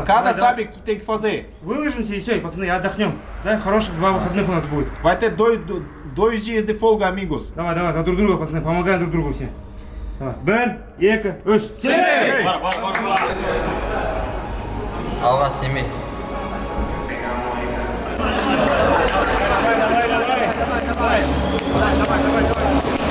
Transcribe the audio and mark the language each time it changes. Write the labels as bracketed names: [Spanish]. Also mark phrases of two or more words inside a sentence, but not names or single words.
[Portuguese] Cada [Russian] Давай, [Portuguese] sabe o que tem que fazer. [Russian] Выложимся и все, и, пацаны, отдохнем. Да, хороших 2 выходных у нас будет. [Portuguese] Vai ter dois dias de folga, amigos. [Russian] Давай, давай, за друг друга, пацаны, помогаем друг другу все. Давай. [Kazakh] Бер, екі, үш, семей! [Russian] А у вас семей. Давай, давай, давай. Давай, давай, давай.